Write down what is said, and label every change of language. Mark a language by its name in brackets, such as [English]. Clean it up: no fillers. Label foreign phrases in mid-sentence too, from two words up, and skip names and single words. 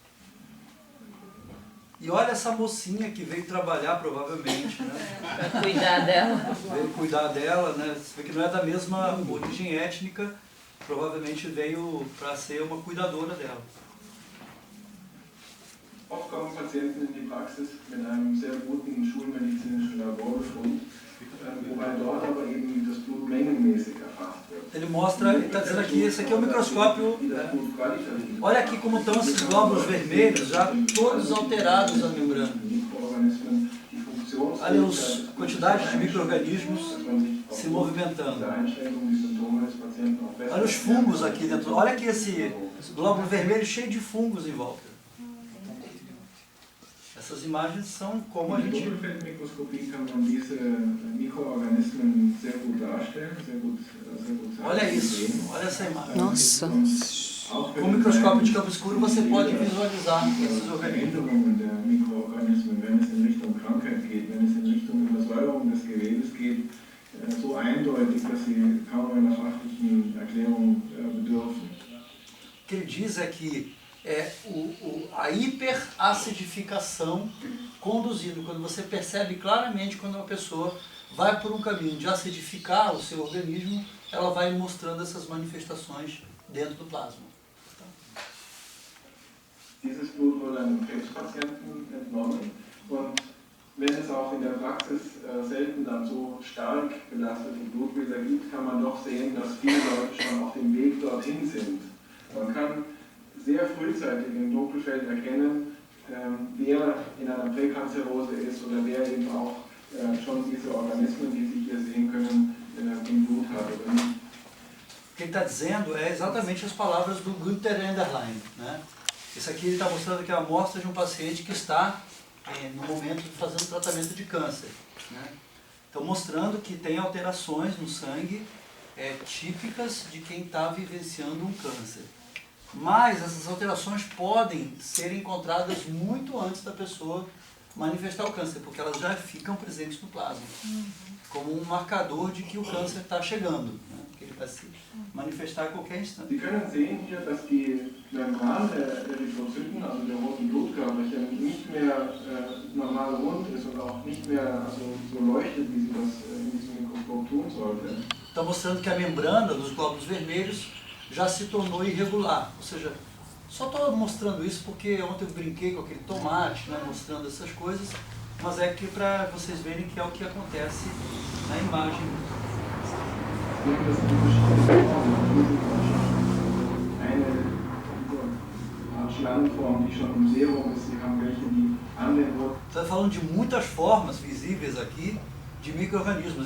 [Portuguese] E olha essa mocinha que veio trabalhar provavelmente, né? Pra cuidar dela. Veio cuidar dela, né? Você vê que não é da mesma origem étnica, provavelmente veio para ser uma cuidadora dela. [German] Oft kommen Patienten in die Praxis mit einem sehr guten schulmedizinischen Laborbefund, wobei dort aber eben das Blut mengenmäßig erfasst wird. [Portuguese] Ele mostra, ele está dizendo aqui, esse aqui é o microscópio. Olha aqui como estão esses glóbulos vermelhos, já todos alterados na membrana. Olha a quantidade de micro-organismos se movimentando. Olha os fungos aqui dentro. Olha aqui esse glóbulo vermelho cheio de fungos em volta. Essas imagens são como a gente... [German] Mit Doppelfeldmikroskopie kann man diese Mikroorganismen sehr gut darstellen, sehr gut [Portuguese] Olha isso, olha essa imagem. Nossa. Com o microscópio de campo escuro você pode visualizar esses organismos. [German] Veränderungen der Mikroorganismen, wenn es in Richtung Krankheit geht, wenn es in Richtung Übersäuerung des Gewebes geht, so eindeutig, dass sie kaum einer fachlichen Erklärung bedürfen. [Portuguese] O que ele diz é que a hiperacidificação conduzindo, quando você percebe claramente quando uma pessoa vai por um caminho de acidificar o seu organismo, ela vai mostrando essas manifestações dentro do plasma. [German] Dieses Blut wurde einem Krebspatienten entnommen und wenn es auch in der Praxis selten dann so stark belastete Blutbilder gibt, kann man doch sehen, dass viele Leute schon auf dem Weg dorthin sind. Man kann sehr frühzeitig im Dunkelfeld erkennen, wer in einer Präkanzerose ist oder wer eben auch schon diese Organismen, die Sie hier sehen können, im Blut hat. [Portuguese] O que ele está dizendo é exatamente as palavras do Günther Enderlein, né? Isso aqui ele está mostrando aqui a amostra de um paciente que está no momento de fazer um tratamento de câncer, né? Então mostrando que tem alterações no sangue típicas de quem está vivenciando um câncer. Mas essas alterações podem ser encontradas muito antes da pessoa manifestar o câncer, porque elas já ficam presentes no plasma, como um marcador de que o câncer está chegando, né? Que ele vai se manifestar a qualquer instante. [German] Sie können sehen hier, dass die Membran der Erythrozyten, also der roten Blutkörperchen, nicht mehr normal rund ist und auch nicht mehr so leuchtet, wie sie das in diesem Mikroskop tun sollte. [Portuguese] Está mostrando que a membrana dos glóbulos vermelhos já se tornou irregular, ou seja, só estou mostrando isso porque ontem eu brinquei com aquele tomate, né, mostrando essas coisas, mas é que para vocês verem que é o que acontece na imagem. Está falando de muitas formas visíveis aqui de micro-organismos.